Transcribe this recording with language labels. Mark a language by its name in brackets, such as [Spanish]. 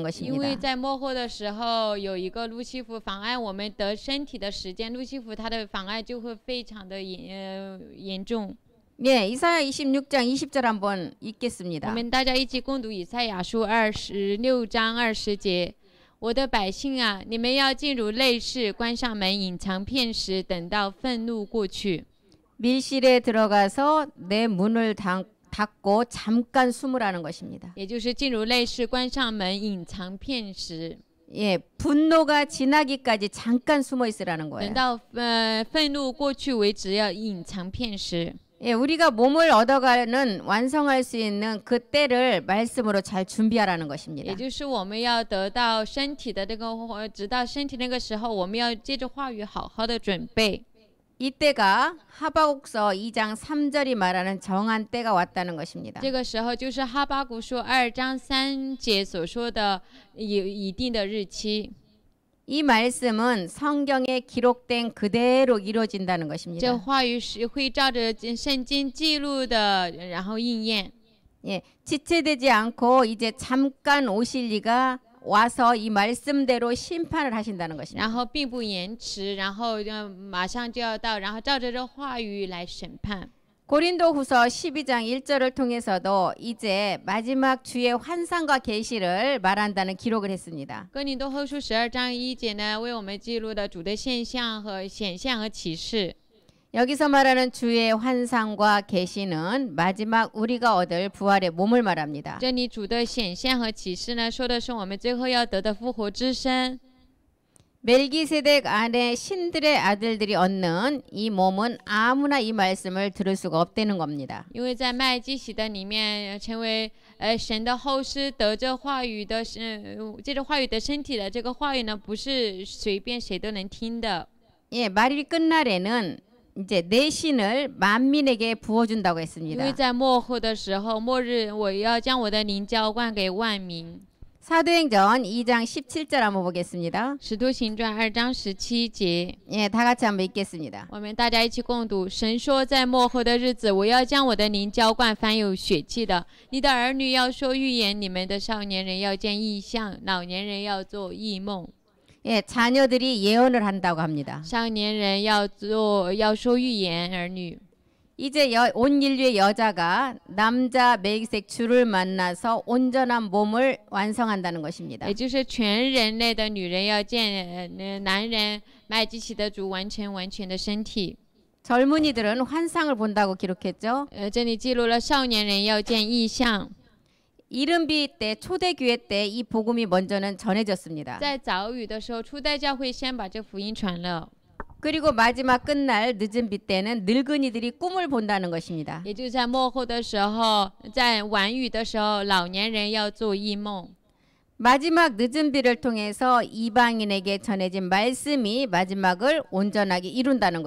[Chinese] 因 [Korean] 것입니다. [Chinese] 为在末后的时候，有一个路西弗妨碍我们得身体的时间，路西弗他的妨碍就会非常的严重。 [Korean] 예, 이사야 26장 20절 한번 [Chinese] 我 [Korean] 읽겠습니다. [Chinese] 们大家一起共读以赛亚书26章20节。我的百姓啊，你们要进入内室，关上门，隐藏片时，等到愤怒过去。 [Korean] 밀실에 들어가서 내 문을 닫고 잠깐 숨으라는 것입니다. [Chinese] 也就是进入内室，关上门，隐藏片时， [Korean] 예, 분노가 지나기까지 잠깐 숨어 있으라는 [Chinese] 等 [Korean] 거예요. [Chinese] 到愤怒过去为止，要隐藏片时。 [Korean] 예, 우리가 몸을 얻어가는 완성할 수 있는 그 때를 말씀으로 잘 준비하라는 것입니다. [Chinese] 也就是我们要得到身体的这个，直到身体那个时候，我们要借着话语好好的准备。 [Korean] 이때가 하박국서 2장 3절이 말하는 정한 때가 왔다는 것입니다. [Chinese] 这个时候就是哈巴谷书2章3节所说的已定的日期。 [Korean] 이 말씀은 성경에 기록된 그대로 이루어진다는 [Chinese] 这 [Korean] 것입니다. [Chinese] 话语是会照着圣经记录的，然后应验。 [Korean] 예, 지체되지 않고 이제 잠깐 오실 리가 와서 이 말씀대로 심판을 하신다는 것입니다. [Chinese] 然后并不延迟，然后马上就要到，然后照着这话语来审判。 [Korean] 고린도후서 12장 1절을 통해서도 이제 마지막 주의 환상과 계시를 말한다는 기록을 했습니다. [Chinese] 哥林多后书12章1节呢，为我们记录了主的现象和显象和启示。 [Korean] 여기서 말하는 주의 환상과 계시는 마지막 우리가 얻을 부활의 몸을 말합니다. [Chinese] 这里主的显象和启示呢，说的是我们最后要得的复活之身。 [Korean] 멜기세덱 안에 신들의 아들들이 얻는 이 몸은 아무나 이 말씀을 들을 수가 없다는 겁니다. [Chinese] 因为在麦基洗德里面成为神的后师，得着话语的借着话语的身体的这个话语呢，不是随便谁都能听的。 [Korean] 예, 말일 끝날에는 이제 내 신을 만민에게 부어준다고 [Chinese] 因为 [Korean] 했습니다. [Chinese] 在末后的时候，末日我要将我的灵浇灌给万民。 [Korean] 사도행전 2장 17절 한번 보겠습니다. [Chinese] 使徒行传2章17节， [Korean] 예, 다 같이 한번 읽겠습니다. [Chinese] 我们大家一起共读。神说，在末后的日子，我要将我的灵浇灌凡有血气的。你的儿女要说预言，你们的少年人要见异象，老年人要做异梦。 [Korean] 예, 자녀들이 예언을 한다고 합니다. [Chinese] 少年人要说预言，儿女。 [Korean] 이제 온 인류의 여자가 남자 멜기세덱 주를 만나서 온전한 몸을 완성한다는 것입니다. [Chinese] 也就是全人类的女人要见男人麦基洗德主完全的身体。 [Korean] 젊은이들은 환상을 본다고 기록했죠. [Chinese] 这里记录了少年人要见异象。 [Korean] 이른비 때 초대교회 때 이 복음이 먼저는 전해졌습니다. [Chinese] 在早语的时候，初代教会先把这福音传了。 [Korean] 그리고 마지막 끝날 늦은 비 때는 늙은이들이 꿈을 본다는 것입니다. [Chinese] 也就在末后的时候，在晚语的时候，老年人要做异梦。 [Korean] 마지막 늦은 비를 통해서 이방인에게 전해진 말씀이 마지막을 온전하게 이룬다는